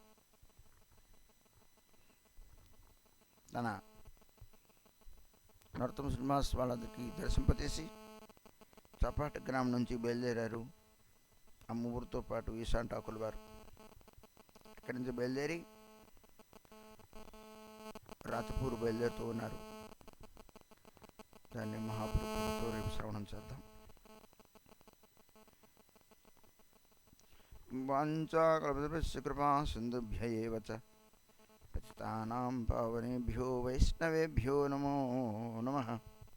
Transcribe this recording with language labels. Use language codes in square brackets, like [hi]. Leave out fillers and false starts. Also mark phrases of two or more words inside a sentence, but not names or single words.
[te] తన నరోత్తమ శ్రీనివాస్ వాళ్ళకి దర్శింపతీసి చంపహట్ట గ్రామం నుంచి బయలుదేరారు. ఆ ముగ్గురితో పాటు ఈశాన్ ఠాకూర్ వారు ఇక్కడి నుంచి బయలుదేరి రాతిపూర్ బయలుదేరుతూ ఉన్నారు. దాన్ని మహాప్రభుత్వంతో రేపు శ్రవణం చేద్దాం. [sa] వాంఛాకల్పతరుభ్యశ్చ కృపా సింధుభ్య ఏవ చ పతితానాం పావనేభ్యో వైష్ణవేభ్యో నమో నమః.